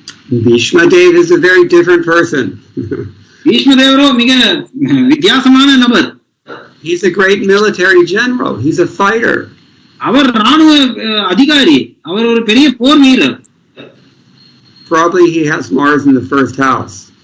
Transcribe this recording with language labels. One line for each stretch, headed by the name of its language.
English: Bhishma Dev is a very different person.
Tamil: பீஷ்மதேவரோ மிக வித்தியாசமான நபர்.
English: He's a great military general. He's a fighter.
Tamil: அவர் ராணுவ அதிகாரி, அவர் ஒரு பெரிய போர் வீரர்.
English: Probably he has Mars in the first house.